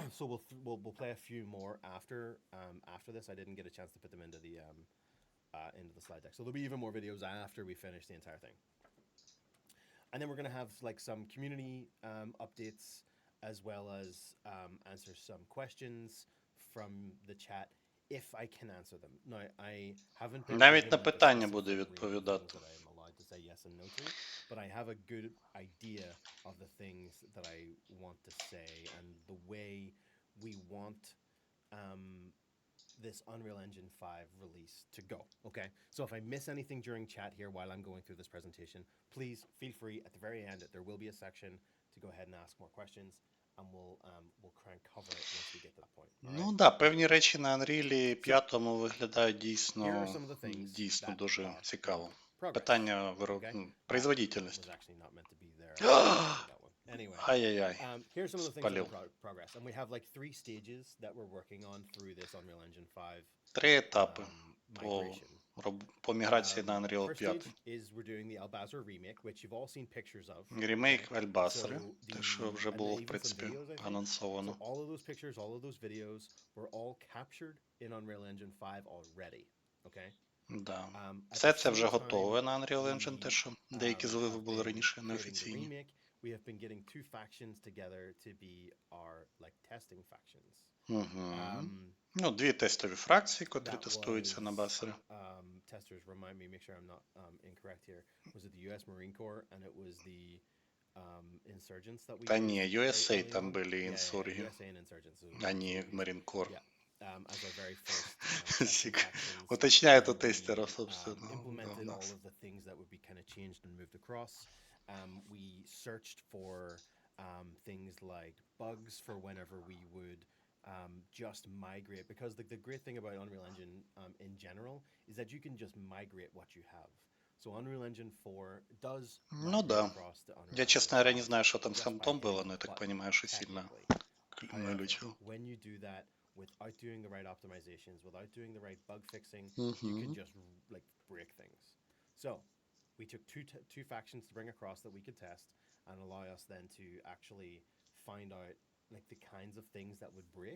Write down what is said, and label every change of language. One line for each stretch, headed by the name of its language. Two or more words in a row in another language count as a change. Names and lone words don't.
English: So we'll play a few more after this. I didn't get a chance to put them into the slide deck, so there'll be even more videos after we finish the entire thing. And then we're gonna have like some community updates, as well as answer some questions from the chat if I can answer them. No, I haven't been.
Ukrainian: Навіть на питання буде відповідати.
English: To say yes and no to, but I have a good idea of the things that I want to say and the way we want this Unreal Engine 5 release to go. Okay, so if I miss anything during chat here while I'm going through this presentation, please feel free. At the very end, there will be a section to go ahead and ask more questions, and we'll try and cover it once we get to that point.
Ukrainian: Ну да, певні речі на Unreal 5 виглядають дійсно дуже цікаво. Питання производительності. Ай-яй-яй.
English: Here's some of the things that are progress. And we have like 3 stages that we're working on through this Unreal Engine 5.
Ukrainian: 3 етапи по міграції на Unreal 5.
English: Is we're doing the Basrah remake, which you've all seen pictures of.
Ukrainian: Ремейк Basrah, те, що вже було, в принципі, анонсовано.
English: So all of those pictures, all of those videos were all captured in Unreal Engine 5 already. Okay?
Ukrainian: Да. Все це вже готове на Unreal Engine, те, що деякі зливи були раніше неофіційні.
English: We have been getting 2 factions together to be our like testing factions.
Ukrainian: Ну, 2 тестові фракції, котрі тестуються на Basrah.
English: Testers, remind me, make sure I'm not incorrect here. Was it the US Marine Corps and it was the insurgents that we...
Ukrainian: Та ні, USA там були інсурги, а не Marine Corps.
English: As our very first
Russian: уточняет у тестера, собственно.
English: Implemented all of the things that would be kind of changed and moved across. We searched for things like bugs for whenever we would just migrate, because the great thing about Unreal Engine in general is that you can just migrate what you have. So Unreal Engine 4 does across the Unreal.
Russian: Я, честно говоря, не знаю, что там с хантом было, но я так понимаю, что сильно вылечил.
English: When you do that without doing the right optimizations, without doing the right bug fixing, you can just like break things. So we took two factions to bring across that we could test and allow us then to actually find out like the kinds of things that would break.